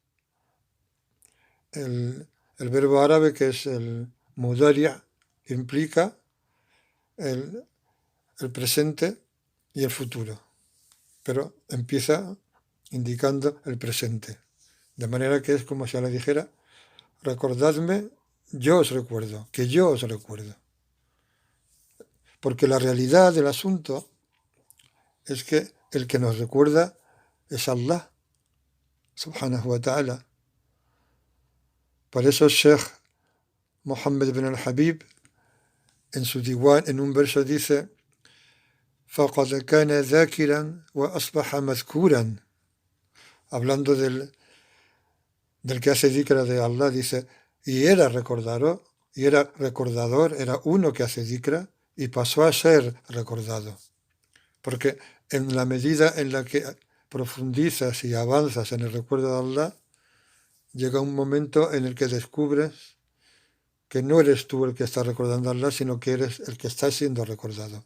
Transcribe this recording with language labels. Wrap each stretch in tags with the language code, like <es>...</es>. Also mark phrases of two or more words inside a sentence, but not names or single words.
<es>El verbo árabe, que es el mudari', implica el presente y el futuro, pero empieza indicando el presente, de manera que es como si le dijera: recordadme, yo os recuerdo, que yo os recuerdo. Porque la realidad del asunto es que el que nos recuerda es Allah,</es> <ar>سبحانه وتعالى.</ar> <es>Por eso Sheikh Muhammad ibn al-Habib, en su diwan, en un verso dice:</es> <ar>فَقَدْ كَانَ ذَاكِرًا وَأَصْبَحَ مَذْكُورًا.</ar> <es>Hablando del que hace dhikra de Allah, dice: y era recordador, era uno que hace dhikra y pasó a ser recordado. Porque en la medida en la que profundizas y avanzas en el recuerdo de Allah, llega un momento en el que descubres que no eres tú el que está recordando a Allah, sino que eres el que está siendo recordado.</es>